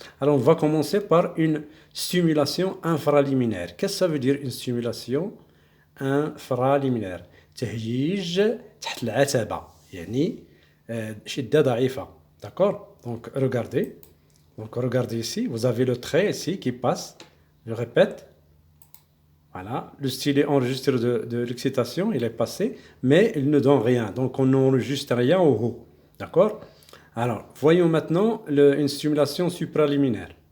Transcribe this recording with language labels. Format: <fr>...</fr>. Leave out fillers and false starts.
<fr>Alors on va commencer par une stimulation infraliminaire. Qu'est-ce que ça veut dire une stimulation infraliminaire?</fr> <ar>تهيج تحت العتبة يعني شدة ضعيفة.</ar> <fr>D'accord. Donc regardez ici, vous avez le trait ici qui passe, je répète, voilà, le stylet enregistreur de l'excitation, il est passé, mais il ne donne rien, donc on n'enregistre rien au haut, d'accord. Alors, voyons maintenant une stimulation supraliminaire.</fr>